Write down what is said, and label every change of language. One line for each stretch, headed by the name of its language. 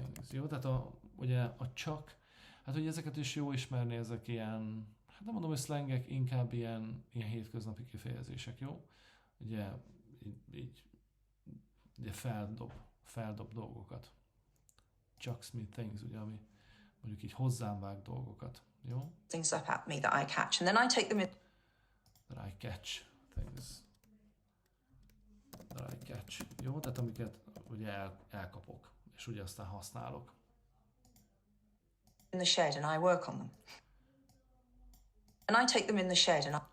Hungarian: Jó, tehát ugye a csak, hát ugye ezeket is jó ismerni, ezek ilyen, hát nem mondom, hogy szlengek, inkább ilyen hétköznapi kifejezések, jó? Ugye így ugye feldob dolgokat.
English: Chucks me things,
Hungarian: ugye, ami mondjuk így hozzám vág dolgokat, jó?
English: Things up at me that I catch, and then I take them in. That I catch things. That I catch.
Hungarian: Jó, tehát amiket ugye elkapok, és ugye aztán használok.
English: In the shed, and I work on them. And I take them in the shed,